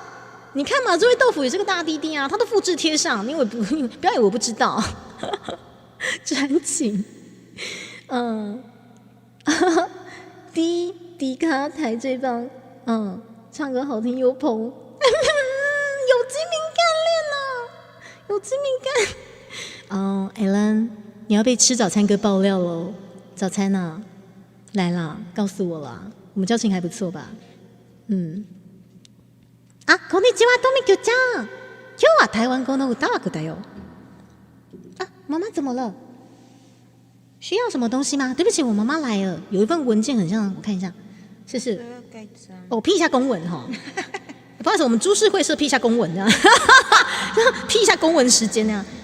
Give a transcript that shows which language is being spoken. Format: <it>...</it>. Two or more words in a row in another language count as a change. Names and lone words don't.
<zh>你看嘛，这位豆腐也是个大弟弟啊，他都复制贴上，你以为不要以为我不知道，专情，迪卡台最棒，唱歌好听又澎，有机敏感恋啊，有机敏感。Alan， 你要被吃早餐哥爆料喽！早餐啊，来啦，告诉我啦，我们交情还不错吧？</zh> <ja>こんにちは、とみきゅちゃん。今日は台湾語の歌枠だよ。</ja> <zh>妈妈怎么了？需要什么东西吗？对不起，我妈妈来了，有一份文件很像，我看一下，是。批一下公文哈。不好意思，我们株式会社批一下公文这样，批一下公文时间那样。</zh>